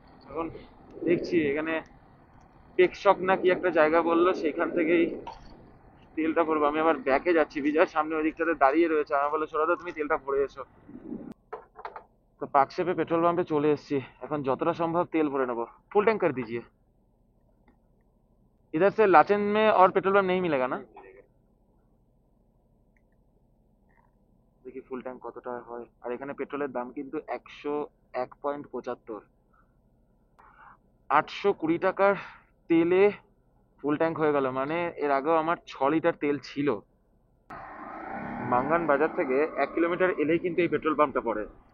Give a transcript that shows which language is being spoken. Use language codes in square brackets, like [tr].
[bn] এখন দেখছি এখানে টেকশক না কি একটা জায়গা বললো, সেখান থেকেই তেলটা ভরবো। আমি আবার ব্যাকে যাচ্ছি, বিজয় সামনে ওই দিকটাতে দাঁড়িয়ে রয়েছে, আমার বললো ছোড়া তুমি তেলটা ভরে এসো। তো পাকশেপে পেট্রোল পাম্পে চলে এসেছি, এখন যতটা সম্ভব তেল ভরে নেবো। [hi] फुल टैंक कर दीजिए। इधर से लाचेन में और पेट्रोल पंप नहीं मिलेगा ना? [bn] দেখি ফুল ট্যাঙ্ক কতটা হয়। আর এখানে পেট্রোলের দাম কিন্তু 101.75। 820 টাকার তেলে ফুল ট্যাঙ্ক হয়ে গেল, মানে এর আগেও আমার 6 লিটার তেল ছিল। মাঙ্গান বাজার থেকে 1 কিলোমিটার এলেই কিন্তু এই পেট্রোল পাম্পটা পড়ে।